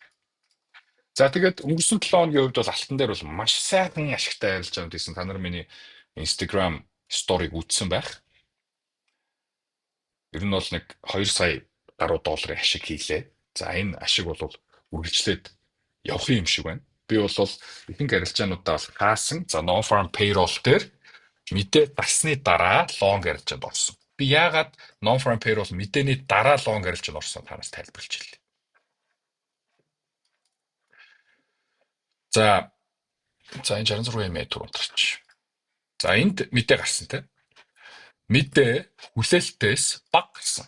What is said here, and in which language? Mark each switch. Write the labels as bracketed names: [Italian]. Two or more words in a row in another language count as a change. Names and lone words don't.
[Mongolian] За тэгээд өнгөрсөн 7 хоногийн хувьд бол алтан дээр бол маш сайхан ашигтай ажиллаж байгаа гэсэн та нар миний Instagram story-г үзсэн байх. Ер нь бол нэг 2 сая гаруй долларын ашиг хийлээ. За энэ ашиг бол үргэлжлээд явах юм шиг байна. Би бол ихэнх арилжаануудаа бас хаасан. За [English] non-farm payroll [Mongolian] дээр мэдээ дарсны дараа long арилжаанд орсон. Би яагаад [English] non-farm payroll [Mongolian] мэдээний дараа long арилжаанд орсон танаас тайлбарлаж хэлье. За энэ 66 EMA тур унтарч. За энд мэдээ гарсан те. Мэдээ хүлээлтээс баг гарсан.